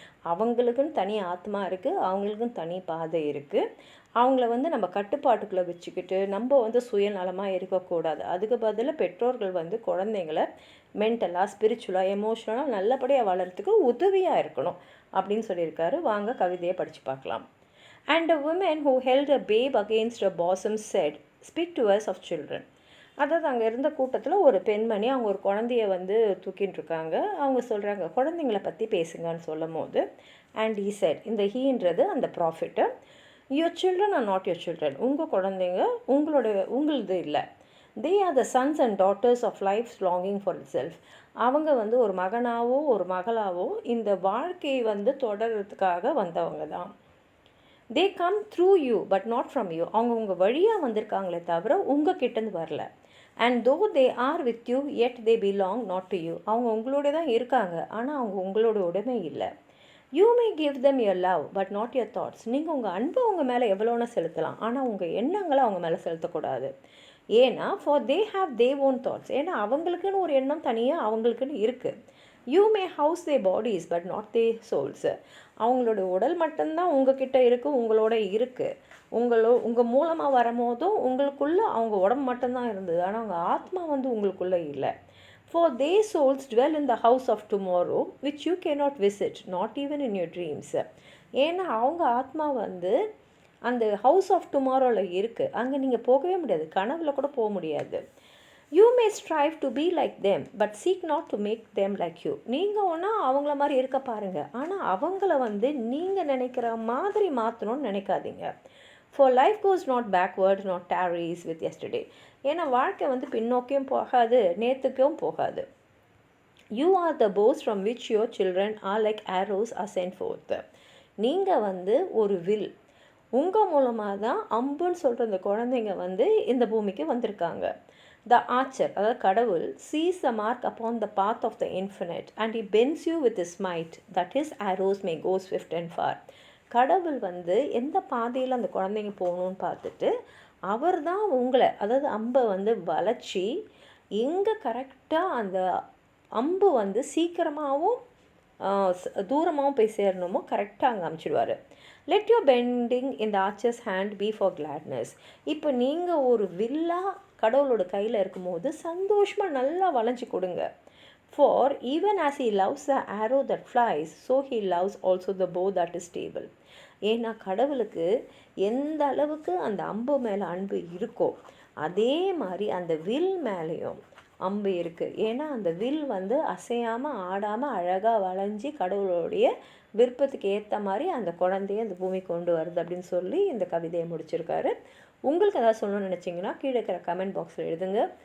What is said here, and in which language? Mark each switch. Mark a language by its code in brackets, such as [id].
[ta] அவங்களுக்குன்னு தனி ஆத்மா இருக்குது, அவங்களுக்குன்னு தனி பாதை இருக்குது. அவங்கள வந்து நம்ம கட்டுப்பாட்டுக்குள்ளே வச்சுக்கிட்டு நம்ம வந்து சுயநலமாக இருக்கக்கூடாது. அதுக்கு பதிலாக பெற்றோர்கள் வந்து குழந்தைங்கள மென்டலாக, ஸ்பிரிச்சுவலாக, எமோஷ்னலாக நல்லபடியாக வளர்கிறதுக்கு உதவியாக இருக்கணும் அப்படின்னு சொல்லியிருக்காரு. வாங்க கவிதையை படித்து பார்க்கலாம். [en] And a woman who held a babe against her bosom said, "Speak to us of children." [ta] அதாவது அங்கே இருந்த கூட்டத்தில் ஒரு பெண்மணி அவங்க ஒரு குழந்தைய வந்து தூக்கிட்டு இருக்காங்க. அவங்க சொல்கிறாங்க, குழந்தைங்கள பற்றி பேசுங்கன்னு சொல்லும் போது, அண்ட் [en] he said, [ta] இந்த ஹீன்றது அந்த profit, [en] your children are not your children. [ta] உங்கள் குழந்தைங்க உங்களது இல்லை. [en] they are the sons and daughters of life's longing for itself. [ta] அவங்க வந்து ஒரு மகனாவோ ஒரு மகளாவோ இந்த வாழ்க்கையை வந்து தொடர்றதுக்காக வந்தவங்க தான். [en] they come through you but not from you. [ta] அவங்க உங்கள் வழியாக வந்திருக்காங்களே தவிர உங்கள் கிட்டேருந்து வரல. [en] and though they are with you yet they belong not to you. [ta] அவங்க உங்களோட தான் இருக்காங்க, ஆனால் அவங்க உங்களோட உடைமை இல்லை. [en] you may give them your love but not your thoughts. [ta] நீங்கள் உங்கள் அன்பை அவங்க மேலே எவ்வளோன்னு செலுத்தலாம், ஆனால் உங்கள் எண்ணங்களை அவங்க மேலே செலுத்தக்கூடாது. ஏன்னா [en] for they have their own thoughts. [ta] ஏன்னா அவங்களுக்குன்னு ஒரு எண்ணம் தனியாக அவங்களுக்குன்னு இருக்குது. [en] you may house their bodies but not their souls. [ta] அவங்களோட உடல் மட்டும்தான் உங்ககிட்ட இருக்குது, உங்களோட இருக்குது. உங்கள் மூலமாக வரும்போதும் உங்களுக்குள்ளே அவங்க உடம்பு மட்டும்தான் இருந்தது, ஆனால் அவங்க ஆத்மா வந்து உங்களுக்குள்ளே இல்லை. [en] for their souls dwell in the house of tomorrow which you cannot visit, not even in your dreams. [ta] ஏன்னா அவங்க ஆத்மா வந்து அந்த ஹவுஸ் ஆஃப் டுமாரோவில் இருக்குது, அங்கே நீங்கள் போகவே முடியாது, கனவுல கூட போக முடியாது. [en] you may strive to be like them but seek not to make them like you. [ta] நீங்கள் ஒன்றா அவங்கள மாதிரி இருக்க பாருங்கள், ஆனால் அவங்கள வந்து நீங்கள் நினைக்கிற மாதிரி மாற்றணும்னு நினைக்காதீங்க. [en] for life goes not backward not tarries with yesterday. [ta] ஏன்னா வாழ்க்கை வந்து பின்னோக்கியும் போகாது, நேற்றுக்கும் போகாது. [en] you are the bows from which your children are like arrows are sent forth. [ta] நீங்கள் வந்து ஒரு வில், உங்கள் மூலமாக தான் அம்புன்னு சொல்கிற அந்த குழந்தைங்க வந்து இந்த பூமிக்கு வந்திருக்காங்க. [en] the archer, [ta] அதாவது கடவுள், [en] sees the mark upon the path of the infinite and he bends you with his might that his arrows may go swift and far. [ta] கடவுள் வந்து எந்த பாதையில் அந்த குழந்தைங்க போகணுன்னு பார்த்துட்டு அவர் தான் உங்களை, அதாவது அம்பை வந்து வளைச்சி எங்கே கரெக்டாக அந்த அம்பு வந்து சீக்கிரமாகவும் தூரமாகவும் போய் சேரணுமோ கரெக்டாக அங்கே அமுச்சிடுவார். [en] let your bending in the archer's hand be for gladness. [ta] இப்போ நீங்கள் ஒரு வில்லா கடவுளோட கையில் இருக்கும்போது சந்தோஷமாக நல்லா வளைஞ்சி கொடுங்க. [en] for even as he loves the arrow that flies so he loves also the bow that is stable. [ta] ஏன்னா கடவுளுக்கு எந்த அளவுக்கு அந்த அம்பு மேலே அன்பு இருக்கோ அதே மாதிரி அந்த வில் மேலேயும் அம்பு இருக்குது. ஏன்னா அந்த வில் வந்து அசையாமல் ஆடாமல் அழகாக வளைஞ்சி கடவுளுடைய விருப்பத்துக்கு ஏற்ற மாதிரி அந்த குழந்தைய அந்த பூமி கொண்டு வருது அப்படின்னு சொல்லி இந்த கவிதையை முடிச்சிருக்காரு. உங்களுக்கு ஏதாவது சொல்லணும்னு நினச்சிங்கன்னா கீழே இருக்கிற கமெண்ட் பாக்ஸில் எழுதுங்க.